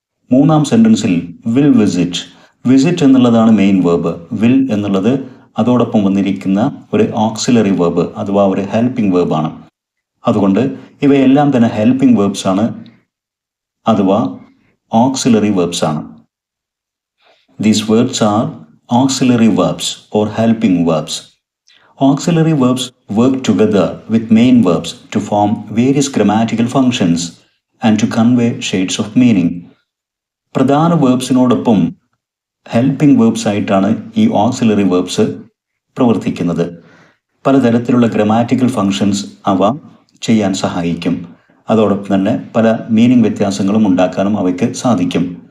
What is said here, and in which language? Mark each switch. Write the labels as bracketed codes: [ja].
[ml] മൂന്നാം സെൻറ്റൻസിൽ will visit, visit എന്നുള്ളതാണ് main verb, will എന്നുള്ളത് അതോടൊപ്പം വന്നിരിക്കുന്ന ഒരു ഓക്സിലറി വേർബ് അഥവാ ഒരു ഹെൽപ്പിംഗ് വേർബാണ്. അതുകൊണ്ട് ഇവയെല്ലാം തന്നെ ഹെൽപ്പിംഗ് വേർബ്സ് ആണ് അഥവാ ഓക്സിലറി വേർബ്സ് ആണ്. [en] These verbs are auxiliary verbs or helping verbs. Auxiliary verbs work together with main verbs to form various grammatical functions and to convey shades of meaning. [ml] പ്രധാന വേർബ്സിനോടൊപ്പം helping verbs ആയിട്ടാണ് ഈ auxiliary verbs പ്രവർത്തിക്കുന്നത്. പലതരത്തിലുള്ള grammatical functions അവ ചെയ്യാൻ സഹായിക്കും. അതോടൊപ്പം തന്നെ പല മീനിങ് വ്യത്യാസങ്ങളും ഉണ്ടാക്കാനും അവയ്ക്ക് സാധിക്കും.